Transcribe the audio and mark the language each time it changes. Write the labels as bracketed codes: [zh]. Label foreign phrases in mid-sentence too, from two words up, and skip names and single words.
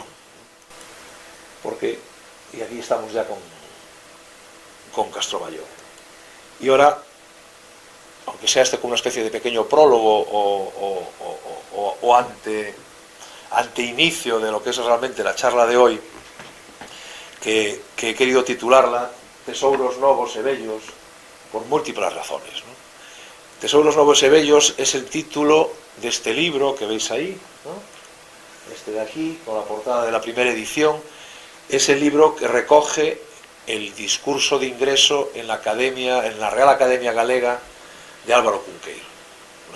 [es] Porque, y aquí estamos ya con Castromayor. Y ahora, aunque sea como una especie de pequeño prólogo o ante inicio de lo que es realmente la charla de hoy, que he querido titularla Tesouros novos e bellos, por múltiples razones, ¿no? Tesouros novos e bellos es el título de este libro que veis ahí, ¿no?, este de aquí, con la portada de la primera edición. Es el libro que recoge el discurso de ingreso en la Real Academia Galega de Álvaro Cunqueiro, ¿no?